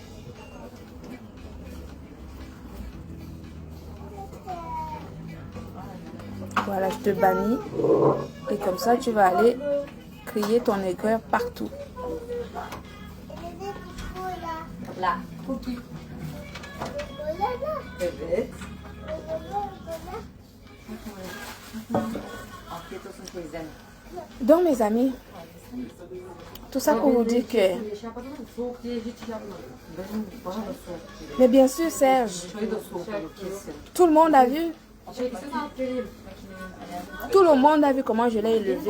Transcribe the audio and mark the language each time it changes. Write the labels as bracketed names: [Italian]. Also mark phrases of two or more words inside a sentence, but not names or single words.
[French] Voilà, je te bannis. Et comme ça, tu vas aller crier ton aigreur partout. Là, cookie. [Turkish] Evet. Afiyet olsun teyzem. [French] Donc mes amis, tout ça pour vous dire que... Mais bien sûr Serge, tout le monde a vu. Tout le monde a vu comment je l'ai élevé.